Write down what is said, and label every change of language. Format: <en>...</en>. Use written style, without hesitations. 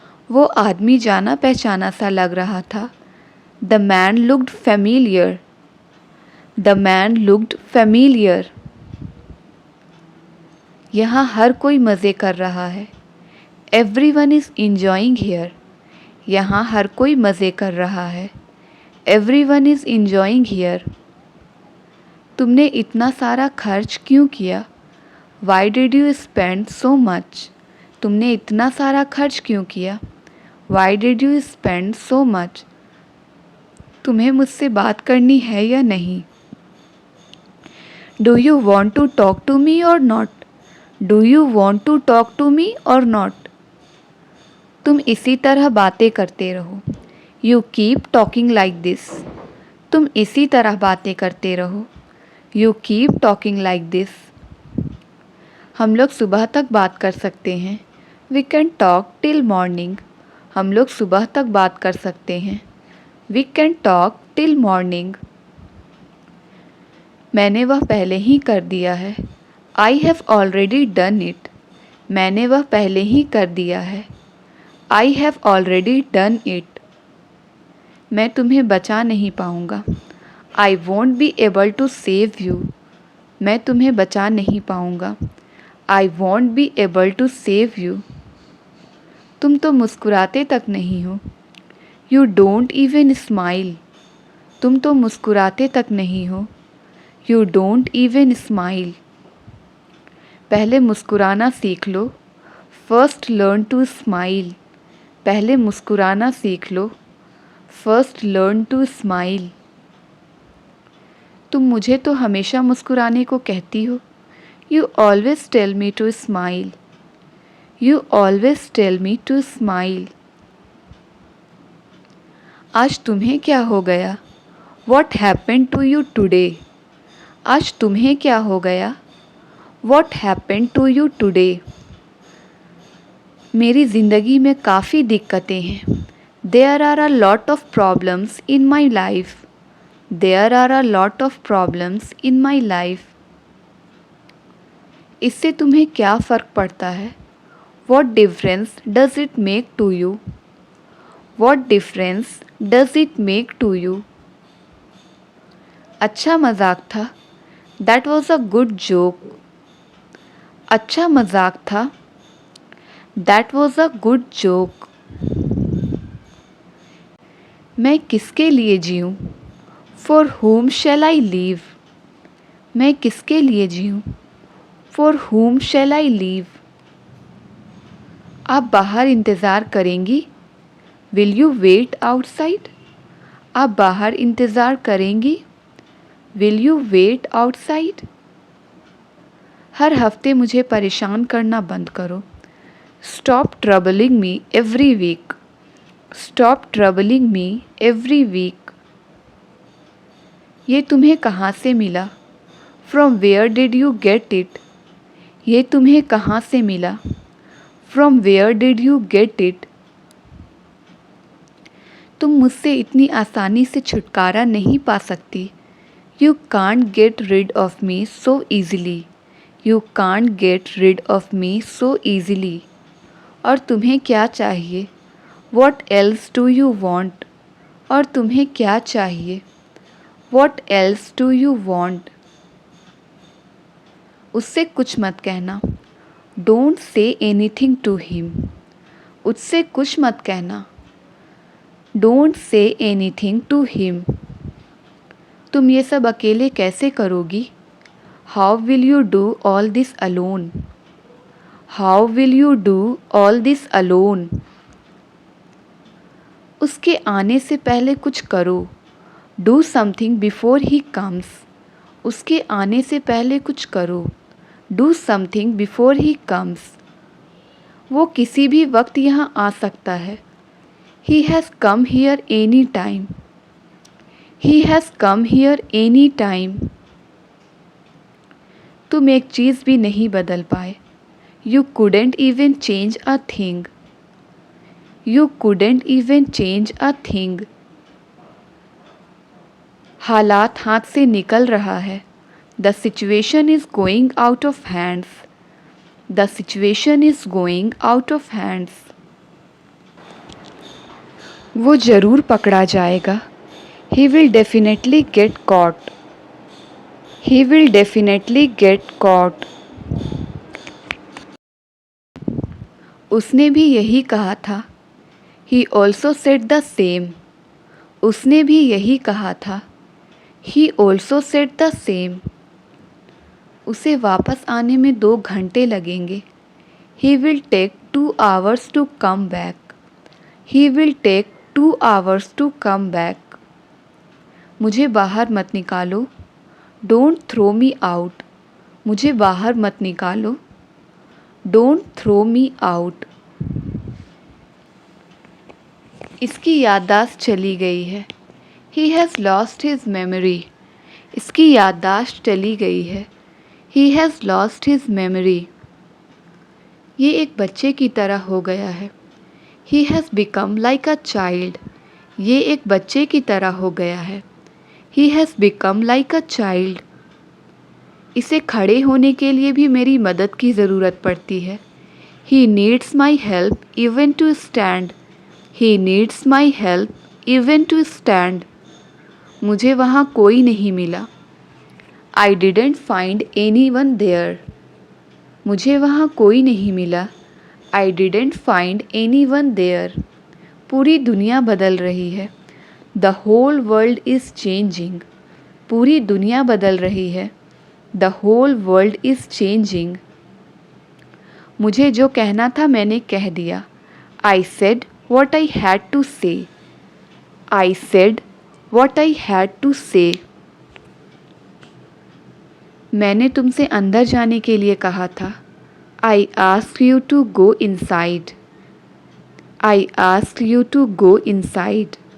<hi>वो आदमी जाना पहचाना सा लग रहा था.</hi> <en>The man looked familiar. The man looked familiar.</en> <hi>यहाँ हर कोई मज़े कर रहा है.</hi> <en>Everyone is enjoying here.</en> <hi>यहाँ हर कोई मज़े कर रहा है.</hi> <en>Everyone is enjoying here.</en> <hi>तुमने इतना सारा खर्च क्यों किया?</hi> <en>Why did you spend so much?</en> <hi>तुमने इतना सारा खर्च क्यों किया?</hi> <en>Why did you spend so much?</en> <hi>तुम्हें मुझसे बात करनी है या नहीं?</hi> <en>Do you want to talk to me or not? Do you want to talk to me or not?</en> <hi>तुम इसी तरह बातें करते रहो.</hi> <en>You keep talking like this.</en> <hi>तुम इसी तरह बातें करते रहो.</hi> <en>You keep talking like this.</en> <hi>हम लोग सुबह तक बात कर सकते हैं.</hi> <en>We can talk till morning.</en> <hi>हम लोग सुबह तक बात कर सकते हैं.</hi> <en>We can talk till morning.</en> <hi>मैंने वह पहले ही कर दिया है.</hi> <en>I have already done it.</en> <hi>मैंने वह पहले ही कर दिया है.</hi> <en>I have already done it.</en> <hi>मैं तुम्हें बचा नहीं पाऊँगा.</hi> <en>I won't be able to save you.</en> <hi>मैं तुम्हें बचा नहीं पाऊँगा.</hi> <en>I won't be able to save you.</en> <hi>तुम तो मुस्कुराते तक नहीं हो.</hi> <en>You don't even smile.</en> <hi>तुम तो मुस्कुराते तक नहीं हो.</hi> <en>You don't even smile.</en> <hi>पहले मुस्कुराना सीख लो.</hi> <en>First learn to smile.</en> <hi>पहले मुस्कुराना सीख लो.</hi> <en>First learn to smile.</en> <hi>तुम मुझे तो हमेशा मुस्कुराने को कहती हो.</hi> <en>You always tell me to smile. You always tell me to smile.</en> <hi>आज तुम्हें क्या हो गया?</hi> <en>What happened to you today?</en> <hi>आज तुम्हें क्या हो गया?</hi> <en>What happened to you today?</en> <hi>मेरी ज़िंदगी में काफ़ी दिक्कतें हैं.</hi> <en>There are a lot of problems in my life. There are a lot of problems in my life.</en> <hi>इससे तुम्हें क्या फ़र्क पड़ता है?</hi> <en>What difference does it make to you? What difference does it make to you?</en> <hi>अच्छा मजाक था.</hi> <en>That was a good joke.</en> <hi>अच्छा मजाक था.</hi> <en>That was a good joke.</en> <hi>मैं किसके लिए जीऊँ?</hi> <en>For whom shall I live?</en> <hi>मैं किसके लिए जीऊँ?</hi> <en>For whom shall I live?</en> <hi>आप बाहर इंतज़ार करेंगी?</hi> <en>Will you wait outside?</en> <hi>आप बाहर इंतज़ार करेंगी?</hi> <en>Will you wait outside?</en> <hi>हर हफ्ते मुझे परेशान करना बंद करो.</hi> <en>Stop troubling me every week. Stop troubling me every week.</en> <hi>ये तुम्हें कहाँ से मिला?</hi> <en>From where did you get it?</en> <hi>ये तुम्हें कहाँ से मिला?</hi> <en>From where did you get it?</en> <hi>तुम मुझसे इतनी आसानी से छुटकारा नहीं पा सकती.</hi> <en>You can't get rid of me so easily. You can't get rid of me so easily.</en> <hi>और तुम्हें क्या चाहिए?</hi> <en>What else do you want?</en> <hi>और तुम्हें क्या चाहिए?</hi> <en>What else do you want?</en> <hi>उससे कुछ मत कहना.</hi> <en>Don't say anything to him.</en> <hi>उससे कुछ मत कहना.</hi> <en>Don't say anything to him.</en> <hi>तुम ये सब अकेले कैसे करोगी?</hi> <en>How will you do all this alone? How will you do all this alone?</en> <hi>उसके आने से पहले कुछ करो.</hi> <en>Do something before he comes.</en> <hi>उसके आने से पहले कुछ करो.</hi> <en>Do something before he comes.</en> <hi>वो किसी भी वक्त यहाँ आ सकता है.</hi> <en>He has come here any time. He has come here any time.</en> <hi>तुम एक चीज़ भी नहीं बदल पाए.</hi> <en>You couldn't even change a thing. You couldn't even change a thing.</en> <hi>हालात हाथ से निकल रहा है.</hi> <en>The situation is going out of hands. The situation is going out of hands.</en> <hi>वो ज़रूर पकड़ा जाएगा.</hi> <en>He will definitely get caught. He will definitely get caught.</en> <hi>उसने भी यही कहा था.</hi> <en>He also said the same.</en> <hi>उसने भी यही कहा था.</hi> <en>He also said the same.</en> <hi>उसे वापस आने में 2 घंटे लगेंगे.</hi> <en>He will take 2 hours to come back. He will take 2 hours to come back.</en> <hi>मुझे बाहर मत निकालो.</hi> <en>Don't throw me out.</en> <hi>मुझे बाहर मत निकालो.</hi> <en>Don't throw me out.</en> <hi>इसकी याददाश्त चली गई है.</hi> <en>He has lost his memory.</en> <hi>इसकी याददाश्त चली गई है.</hi> <en>He has lost his memory.</en> <hi>ये एक बच्चे की तरह हो गया है.</hi> <en>He has become like a child.</en> <hi>ये एक बच्चे की तरह हो गया है.</hi> <en>He has become like a child.</en> <hi>इसे खड़े होने के लिए भी मेरी मदद की ज़रूरत पड़ती है.</hi> <en>He needs my help even to stand. He needs my help even to stand.</en> <hi>मुझे वहाँ कोई नहीं मिला.</hi> <en>I didn't find anyone there.</en> <hi>मुझे वहाँ कोई नहीं मिला.</hi> <en>I didn't find anyone there.</en> <hi>पूरी दुनिया बदल रही है.</hi> <en>The whole world is changing.</en> <hi>पूरी दुनिया बदल रही है.</hi> <en>The whole world is changing.</en> <hi>मुझे जो कहना था मैंने कह दिया.</hi> <en>I said what I had to say. I said what I had to say.</en> <hi>मैंने तुमसे अंदर जाने के लिए कहा था.</hi> <en>I asked you to go inside. I asked you to go inside.</en>